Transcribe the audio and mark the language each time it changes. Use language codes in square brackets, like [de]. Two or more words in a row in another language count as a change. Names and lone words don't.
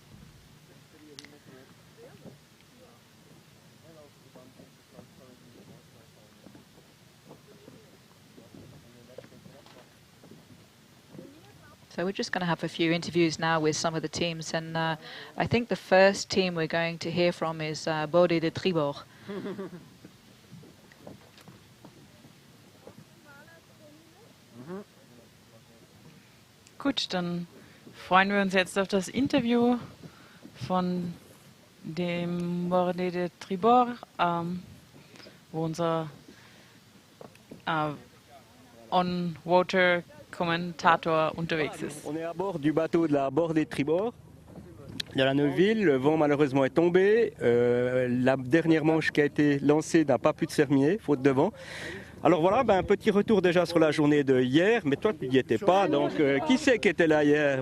[en] So we're just going to have a few interviews now with some of the teams, and I think the first team we're going to hear from is Bode de Tribord. [de] Gut, dann freuen wir uns jetzt auf das Interview von dem Bode de Tribord, wo unser On-Water Kommentator unterwegs ist. [fr] On est à bord du bateau de la Bordée de Tribord, de la Neuville. Le vent malheureusement est tombé. La dernière manche qui a été lancée n'a pas pu se terminer, faute de vent. Alors voilà, un petit retour déjà sur la journée de hier, mais toi tu n'y étais pas, donc qui c'est qui était là hier?